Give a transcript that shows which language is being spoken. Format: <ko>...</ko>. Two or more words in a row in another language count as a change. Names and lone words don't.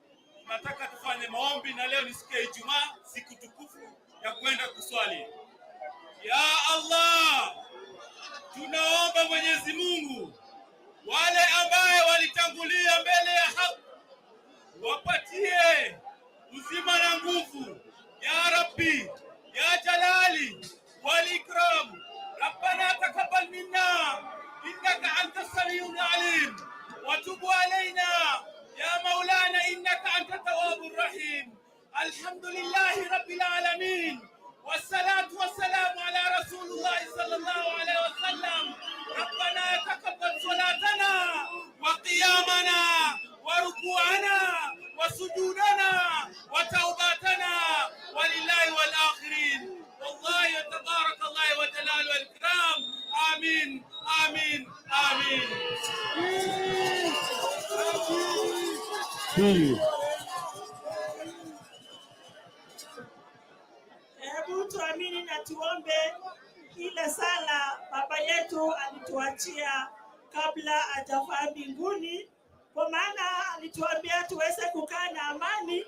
<sw>Tunataka tufanye maombi, na leo ni siku ya Ijumaa, siku tukufu ya kwenda kuswali.</sw> <ar>يا الله,</ar> <sw>tunaomba Mwenyezi Mungu wale ambaye walitangulia mbele ya haki wapatie uzima na nguvu ya Rabbi ya</sw> <ar>الجلال والإكرام. ربنا تقبل منا إنك أنت السميع العليم وتب علينا يا مولانا إنك أنت التواب الرحيم. الحمد لله رب العالمين والصلاة والسلام على رسول الله صلى الله عليه وسلم. ربنا تقبل صلاتنا وقيامنا وركوعنا وسجودنا وتوبتنا ولله والآخرين. والله تبارك الله والجلال والإكرام. آمين، آمين، آمين.</ar> <sw>Hebu tuamini na tuombe ile sala baba yetu alituachia kabla hajafaa mbinguni, kwa maana alituambia tuweze kukaa na amani.</sw>